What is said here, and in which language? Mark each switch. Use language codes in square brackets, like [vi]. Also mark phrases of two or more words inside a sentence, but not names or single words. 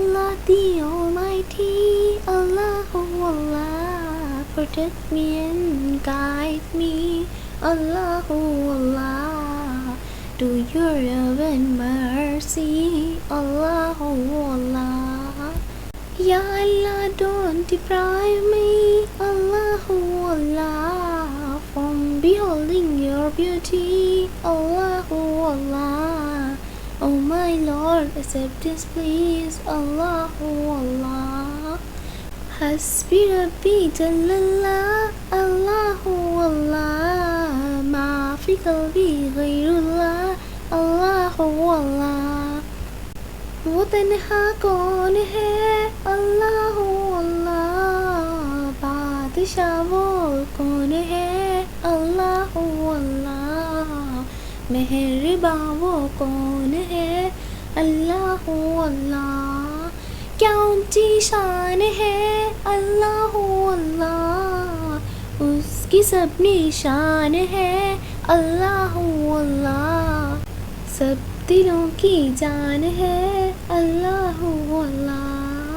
[en] the Almighty, [ar] الله الله, [en] protect me and guide me, [ar] الله الله, [en] to your love and mercy, [ar] الله الله. يا الله, [en] don't deprive me, [ar] الله الله, [en] from beholding your beauty, [ar] الله الله. [en] Oh my Lord, accept this please, [ar] الله الله. حسبي ربي جل الله الله الله ما في قلبي غير الله الله الله. [ur] وہ تنہا کون ہے اللہ اللہ، بادشاہ وہ کون ہے اللہ اللہ، مہرباں وہ کون ہے اللہ اللہ، کیا اونچی شان ہے اللہ اللہ، اس کی سب نشان ہے اللہ اللہ، سب دلوں کی جان ہے اللہ اللہ.